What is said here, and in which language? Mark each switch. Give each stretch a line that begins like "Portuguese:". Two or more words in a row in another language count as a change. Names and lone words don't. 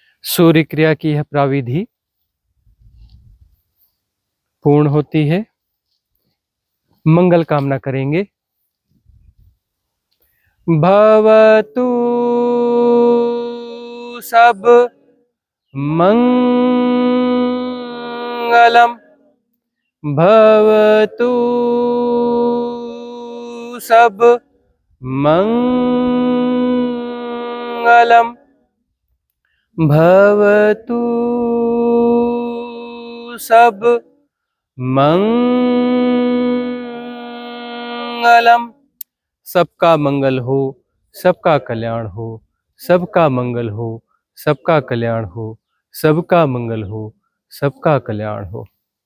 Hindi: सूर्य क्रिया की यह प्राविधि पूर्ण होती है। मंगल कामना करेंगे।
Pali: भवतु सब मंगलम, भवतु सब मंगलम, भवतु सब मंगलम।
Hindi: सबका मंगल हो, सबका कल्याण हो, सबका मंगल हो, सबका कल्याण हो, सबका मंगल हो, सबका कल्याण हो।